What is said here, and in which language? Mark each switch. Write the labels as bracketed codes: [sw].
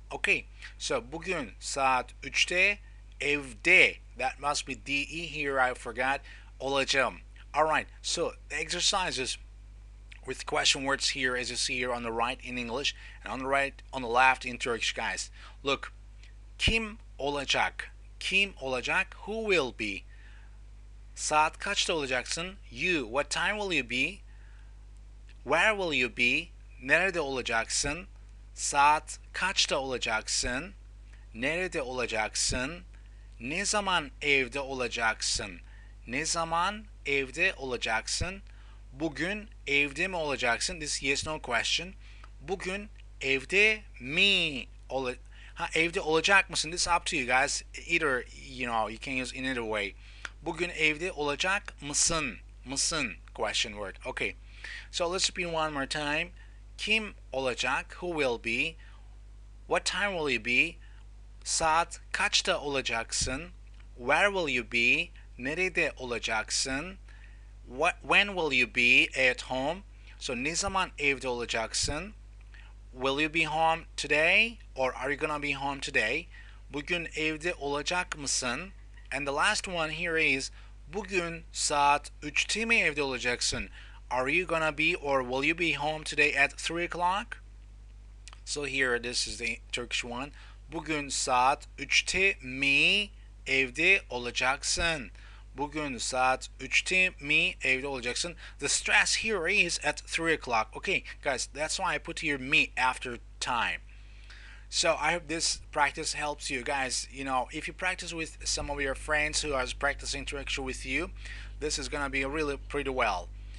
[tr] Okay, so bugün saat 3'te evde. [en] That must be DE here, I forgot. [tr] Olacağım. [en] Alright, so the exercises with question words here, as you see here on the right in English, and on the left in Turkish, guys. [tr] Look, kim olacak? Kim olacak? [en] Who will be? [tr] Saat kaçta olacaksın? [en] You. What time will you be? Where will you be? [tr] Nerede olacaksın? Saat kaçta olacaksın? Nerede olacaksın? Ne zaman evde olacaksın? Ne zaman evde olacaksın? Bugün evde mi olacaksın? [en] This is yes no question. [tr] Bugün evde mi evde olacak mısın? [en] This is up to you guys. Either, you can use in either way. [tr] Bugün evde olacak mısın? [en] Mısın? Question word. Okay. So let's repeat one more time. [tr] Kim olacak? [en] Who will be? What time will you be? [tr] Saat kaçta olacaksın? [en] Where will you be? [tr] Nerede olacaksın? [en] When will you be at home? [tr] So ne zaman evde olacaksın? [en] Will you be home today? Or are you gonna be home today? [tr] Bugün evde olacak mısın? [en] And the last one here is [tr] bugün saat 3'te mi evde olacaksın? [en] Are you gonna be or will you be home today at 3 o'clock? So here this is the Turkish one. [tr] Bugün saat 3'te mi evde olacaksın? Bugün saat 3'te mi evde olacaksın? [en] The stress here is at 3 o'clock. Okay, guys, that's why I put here me after time. So I hope this practice helps you guys. If you practice with some of your friends who are practicing Turkish with you, this is gonna be really pretty well.